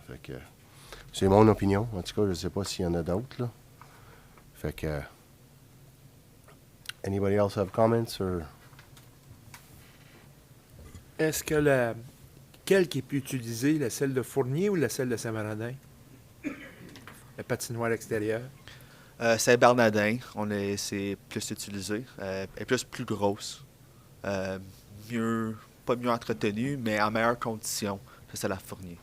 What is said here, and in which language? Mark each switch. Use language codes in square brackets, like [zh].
[fr] Fait que c'est mon opinion. En tout cas, je ne sais pas s'il y en a d'autres, là. Fait que [en] anybody else have comments or? [fr] Est-ce que quelle qui est plus utilisée, la celle de Fournier ou la celle de Saint-Bernardin? La patinoire extérieure? Saint-Bernardin, c'est plus utilisé. Elle est plus grosse. Pas mieux entretenue, mais en meilleures conditions que celle à Fournier.